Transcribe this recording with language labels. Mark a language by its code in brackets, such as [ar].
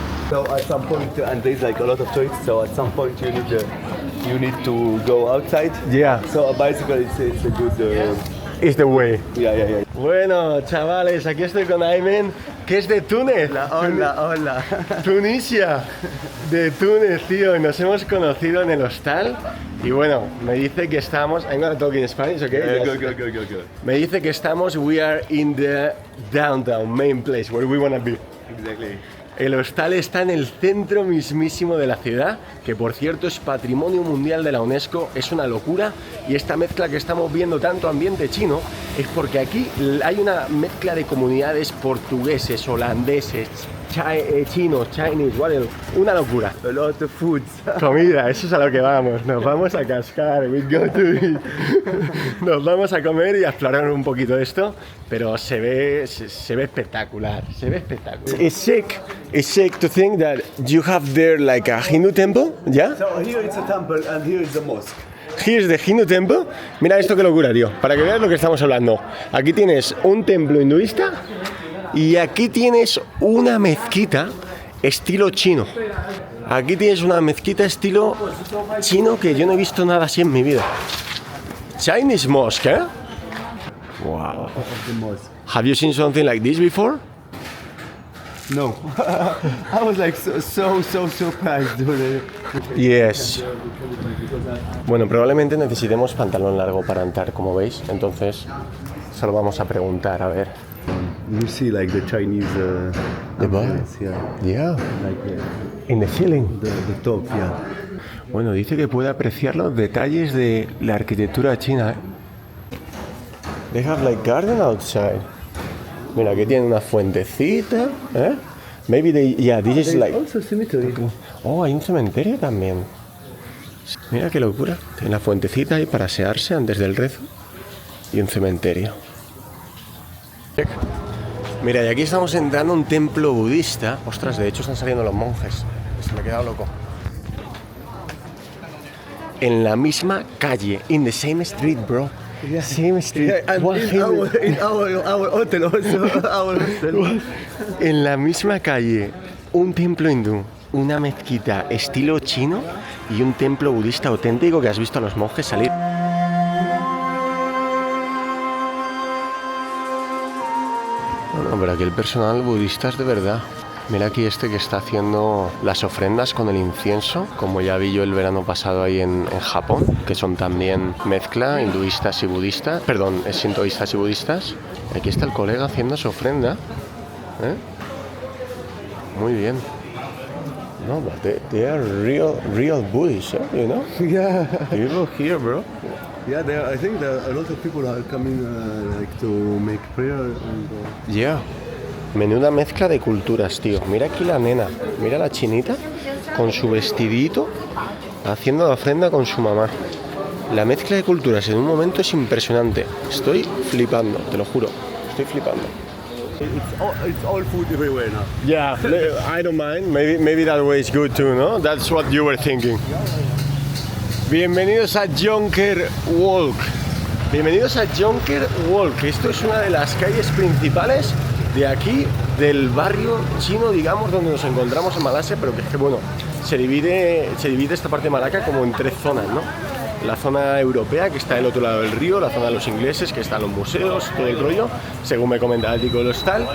[en] So at some point, and there's like a lot of tourists, so at some point you need to go outside. Yeah. So basically it's a good... It's the way. Yeah. [es] Bueno, chavales, aquí estoy con Aymen, que es de Túnez. Hola. Tunisia. De Túnez, tío. Y nos hemos conocido en el hostal. Y bueno, me dice que estamos... [en] I'm gonna talk in Spanish, okay? Good. [es] Me dice que [en] we are in the downtown, main place, where we wanna be. Exactly. [es] El hostal está en el centro mismísimo de la ciudad, que por cierto es Patrimonio Mundial de la UNESCO, es una locura, y esta mezcla que estamos viendo, tanto ambiente chino, es porque aquí hay una mezcla de comunidades portugueses, holandeses, chinos, [en] Chinese, whatever, [es] una locura. [en] A lot of food. [es] Comida, eso es a lo que vamos, nos vamos a cascar, [en] we go to eat. [es] Nos vamos a comer y a explorar un poquito esto, pero se ve espectacular, [en] It's sick to think that you have there like a Hindu temple, yeah? So here it's a temple and here is the mosque. Here's the Hindu temple. [es] Mira esto que locura, tío, para que veas lo que estamos hablando. Aquí tienes un templo hinduista y aquí tienes una mezquita estilo chino. Aquí tienes una mezquita estilo chino que yo no he visto nada así en mi vida. [en] Chinese mosque, ¿eh? Wow. Have you seen something like this before? No. I was like so surprised. Yes. [es] Bueno, probablemente necesitemos pantalón largo para entrar, como veis. Entonces, solo vamos a preguntar, a ver. [en] You see like the Chinese The bar? Yeah. like In the ceiling. the top, yeah. [es] Bueno, dice que puede apreciar los detalles de la arquitectura china, ¿eh? [en] They have like garden outside. [es] Mira, aquí tienen una fuentecita, ¿eh? [en] Maybe this is like... Also cemetery. [es] Oh, hay un cementerio también. Mira qué locura. Tiene la fuentecita ahí para asearse antes del rezo. Y un cementerio. Mira, y aquí estamos entrando a un templo budista. Ostras, de hecho están saliendo los monjes. Se me he quedado loco. En la misma calle. [en] In the same street, bro. Yeah. Same street. Yeah, and in our hotel also. Our hotel. [es] En la misma calle, un templo hindú, una mezquita estilo chino y un templo budista auténtico que has visto a los monjes salir. Bueno, pero aquí el personal budista es de verdad. Mira aquí este que está haciendo las ofrendas con el incienso, como ya vi yo el verano pasado ahí en Japón, que son también mezcla hinduistas y budistas, perdón, sintoístas y budistas. Aquí está el colega haciendo su ofrenda, ¿eh? Muy bien. [en] No, but they are real Buddhists, you know? Yeah. People here, bro. Yeah, I think a lot of people are coming like to make prayer and. Yeah. [es] Menuda mezcla de culturas, tío. Mira aquí la nena, mira la chinita con su vestidito haciendo la ofrenda con su mamá. La mezcla de culturas en un momento es impresionante. Estoy flipando, te lo juro. Estoy flipando. [en] It's all food everywhere now. Yeah, I don't mind. Maybe that way is good too, no? That's what you were thinking. [es] Bienvenidos a Jonker Walk. Bienvenidos a Jonker Walk. Esto es una de las calles principales de aquí, del barrio chino, digamos, donde nos encontramos en Malasia, pero que es que, bueno, se divide esta parte de Malaca como en 3 zonas, ¿no? La zona europea, que está del otro lado del río, la zona de los ingleses, que están los museos, todo el rollo, según me comenta el tico del hostal.